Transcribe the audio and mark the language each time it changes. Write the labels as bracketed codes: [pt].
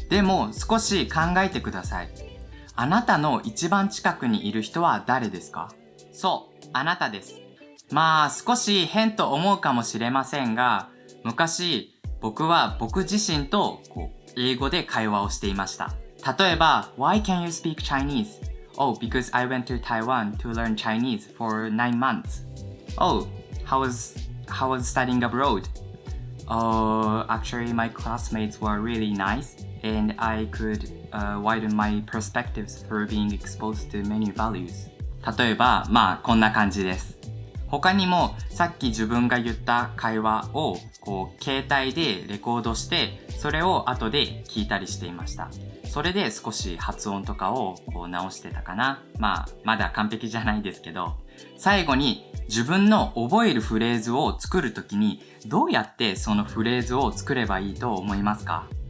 [ja] でも少し考えてください。あなたの一番近くにいる人は誰ですか？そう、あなたです。まあ少し変と思うかもしれませんが、昔僕は僕自身と英語で会話をしていました。例えば、 [en] Why can you speak Chinese? Oh, because I went to Taiwan to learn Chinese for 9 months. Oh, how was studying abroad? Oh, actually my classmates were really nice and I could widen my perspectives through being exposed to many values. [ja] 例えば、こんな感じです。他にもさっき自分が言った会話を携帯でレコードしてそれを後で聞いたりしていました。それで少し発音とかを直してたかな。まだ完璧じゃないですけど、最後に自分の覚えるフレーズを作るときにどうやってそのフレーズを作ればいいと思いますか？